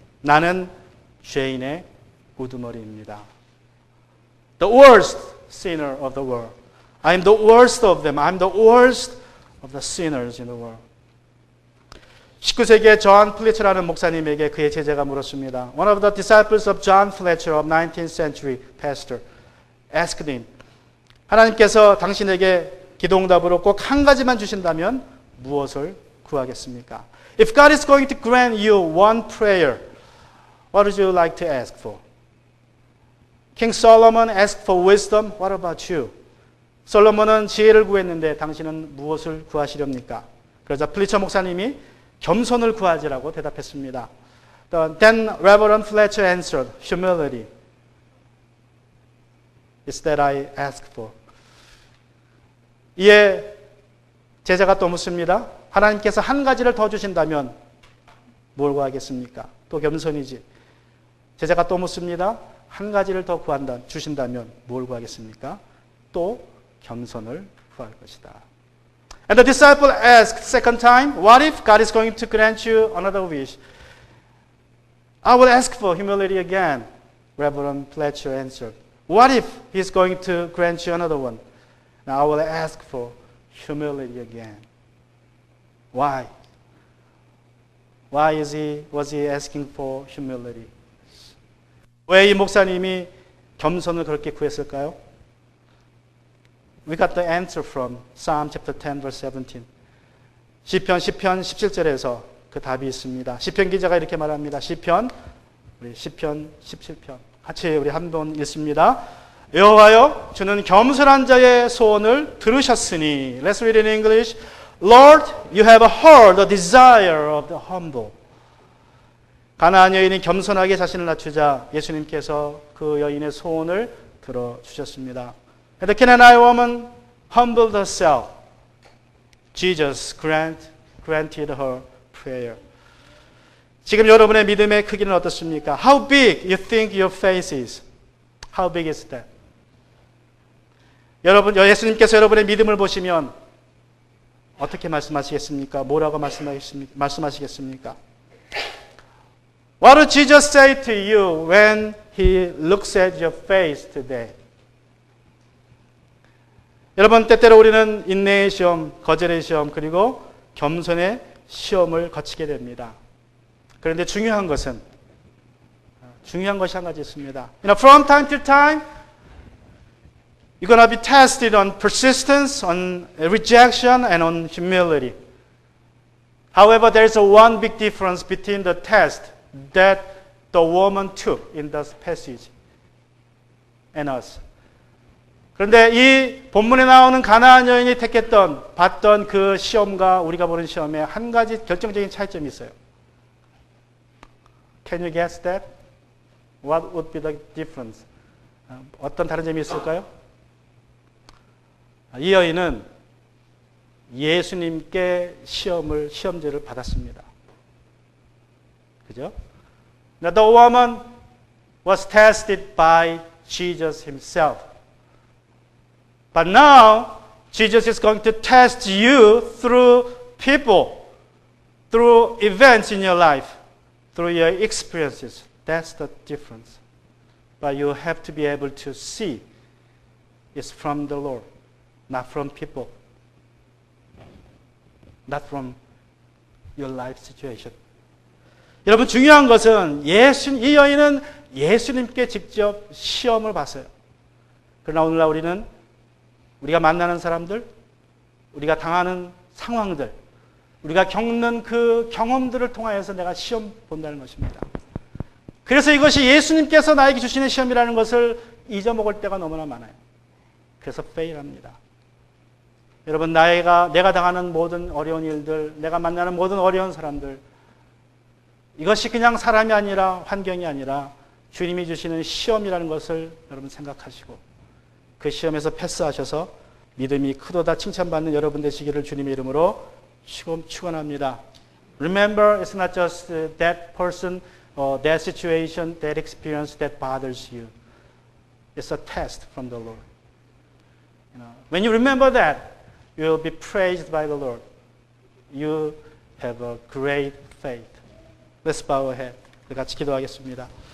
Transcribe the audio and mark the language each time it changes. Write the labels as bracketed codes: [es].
[ko] 나는 죄인의 우두머리입니다. [en] The worst sinner of the world. I am the worst of them. I am the worst of the sinners in the world. [ko] 19세기의 존 플래처라는 목사님에게 그의 제자가 물었습니다. [en] One of the disciples of John Fletcher, of 19th century pastor, asked him, [ko] 하나님께서 당신에게 기도응답으로 꼭 한 가지만 주신다면 무엇을 구하겠습니까? [en] If God is going to grant you one prayer, what would you like to ask for? King Solomon asked for wisdom. What about you? [ko] 솔로몬은 지혜를 구했는데 당신은 무엇을 구하시렵니까? 그러자 플리처 목사님이 겸손을 구하지라고 대답했습니다. Then Reverend Fletcher answered, humility is that I ask for. 이에 제자가 또 묻습니다. 하나님께서 한 가지를 더 주신다면 뭘 구하겠습니까? 또 겸손이지. 제자가 또 묻습니다. 한 가지를 더 주신다면 뭘 구하겠습니까? 또 겸손을 구할 것이다. [en] And the disciple asked second time, what if God is going to grant you another wish? I will ask for humility again. Reverend Fletcher answered. What if he is going to grant you another one? Now I will ask for humility again. Why? Why was he asking for humility? [ko] 왜 이 목사님이 겸손을 그렇게 구했을까요? [en] We got the answer from Psalm chapter 10 verse 17. [ko] 시편 17절에서 그 답이 있습니다. 시편 기자가 이렇게 말합니다. 시편 17편. 같이 우리 한번 읽습니다. 여호와여, 주는 겸손한 자의 소원을 들으셨으니. [en] Let's read in English. Lord, you have heard the desire of the humble. [ko] 가나안 여인이 겸손하게 자신을 낮추자 예수님께서 그 여인의 소원을 들어주셨습니다. [en] And the Canaanite woman humbled herself. Jesus granted her prayer. [ko] 지금 여러분의 믿음의 크기는 어떻습니까? [en] How big you think your faith is? How big is that? [ko] 여러분, 예수님께서 여러분의 믿음을 보시면 어떻게 말씀하시겠습니까? 뭐라고 말씀하시겠습니까? [en] What did Jesus say to you when He looks at your face today? [ko] 여러분, 때때로 우리는 인내의 시험, 거절의 시험, 그리고 겸손의 시험을 거치게 됩니다. 그런데 중요한 것이 한 가지 있습니다. [en] From time to time, you're going to be tested on persistence, on rejection, and on humility. However, there is one big difference between the test that the woman took in this passage and us. [ko] 그런데 이 본문에 나오는 가나안 여인이 받던 그 시험과 우리가 보는 시험에 한 가지 결정적인 차이점이 있어요. [en] Can you guess that? What would be the difference? [ko] 어떤 다른 점이 있을까요? 이 여인은 예수님께 시험지를 받았습니다. 그죠? [en] Now the woman was tested by Jesus himself. But now Jesus is going to test you through people, through events in your life, through your experiences. That's the difference. But you have to be able to see it's from the Lord, not from people, not from your life situation. [ko] 여러분, 중요한 것은 이 여인은 예수님께 직접 시험을 봤어요. 그러나 오늘날 우리가 만나는 사람들, 우리가 당하는 상황들, 우리가 겪는 그 경험들을 통하여서 내가 시험 본다는 것입니다. 그래서 이것이 예수님께서 나에게 주시는 시험이라는 것을 잊어먹을 때가 너무나 많아요. 그래서 페일합니다. 여러분, 내가 당하는 모든 어려운 일들, 내가 만나는 모든 어려운 사람들, 이것이 그냥 사람이 아니라 환경이 아니라 주님이 주시는 시험이라는 것을 여러분 생각하시고 그 시험에서 패스하셔서 믿음이 크도다 칭찬받는 여러분 되시기를 주님의 이름으로 축원합니다. [en] Remember, it's not just that person or that situation, that experience that bothers you. It's a test from the Lord. When you remember that, you will be praised by the Lord. You have a great faith. Let's bow our head. [ko] 같이 기도하겠습니다.